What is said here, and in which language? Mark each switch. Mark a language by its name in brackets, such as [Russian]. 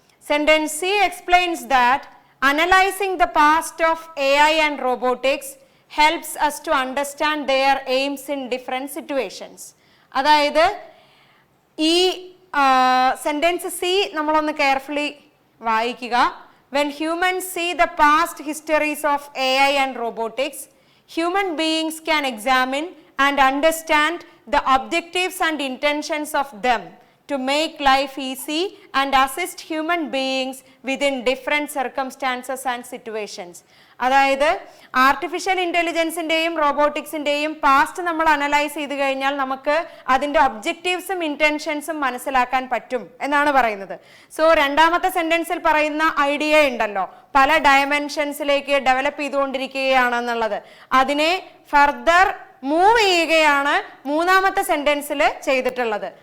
[English] Sentence C explains that analysing the past of AI and robotics helps us to understand their aims in different situations. [Malayalam] അതായത് ഈ sentence C നമ്മളൊന്ന് carefully വായിക്കുക. [English] When humans see the past histories of AI and robotics, human beings can examine and understand the objectives and intentions of them to make life easy and assist human beings within different circumstances and situations. [Malayalam] അതായത് artificial ഇന്റലിജൻസിന്റെയും റോബോട്ടിക്സിന്റെയും past നമ്മൾ analyse ചെയ്ത് കഴിഞ്ഞാൽ നമുക്ക് അതിന്റെ ഒബ്ജക്റ്റീവ്സും ഇന്റൻഷൻസും മനസ്സിലാക്കാൻ പറ്റും എന്നാണ് പറയുന്നത്. സോ രണ്ടാമത്തെ സെന്റൻസിൽ പറയുന്ന ഐഡിയ ഉണ്ടല്ലോ, പല ഡയമെൻഷൻസിലേക്ക് ഡെവലപ്പ് ചെയ്തുകൊണ്ടിരിക്കുകയാണെന്നുള്ളത്, അതിനെ ഫർദർ മൂവ് ചെയ്യുകയാണ് മൂന്നാമത്തെ സെന്റൻസിൽ ചെയ്തിട്ടുള്ളത്.